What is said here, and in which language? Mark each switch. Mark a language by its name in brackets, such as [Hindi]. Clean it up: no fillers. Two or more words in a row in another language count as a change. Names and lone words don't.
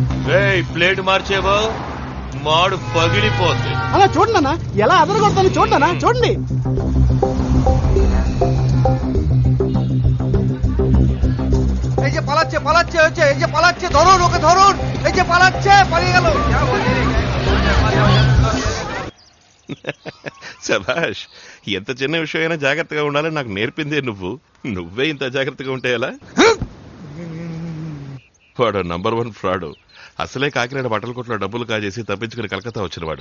[Telugu] ప్లేట్ మార్చేవో మాడు పగిలిపోద్ది. అలా చూడండి అన్న, ఎలా అదరగొడతాను చూడండి అన్న, చూడండి. [Bangla] এই যে পালাচ্ছে পালাচ্ছে হচ্ছে, এই যে পালাচ্ছে, ধরুন ওকে ধরুন, এই যে পালাচ্ছে, পালিয়ে গেল। [Telugu] శభాష్, ఎంత చిన్న విషయం అయినా జాగ్రత్తగా ఉండాలని నాకు నేర్పిందే నువ్వే ఇంత జాగ్రత్తగా ఉంటే ఎలా? వాడు నంబర్ 1 ఫ్రాడ్. అసలే కాకినాడ బట్టల కొట్లో డబ్బులు కాజేసి తప్పించుకుని కలకత్తా వచ్చినవాడు.